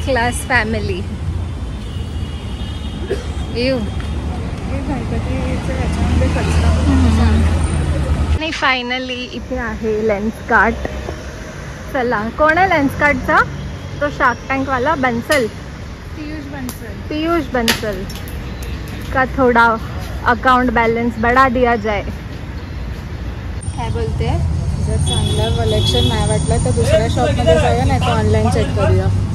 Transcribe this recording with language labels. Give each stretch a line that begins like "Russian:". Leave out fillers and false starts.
English: Class family.
Marathi: You नाही. Finally इथे आहे लेन्स कार्ट. चला कोण आहे लेन्स कार्टचा? तो शार्क टँक वाला बंसल.
Hindi: पीयूष बंसल का थोड़ा अकाउंट बैलेंस बढ़ा दिया जाए.
Marathi: काय बोलते? जर चांगलं कलेक्शन नाही वाटलं तर दुसऱ्या शॉपमध्ये जाऊया नाही तर ऑनलाईन चेक करूया.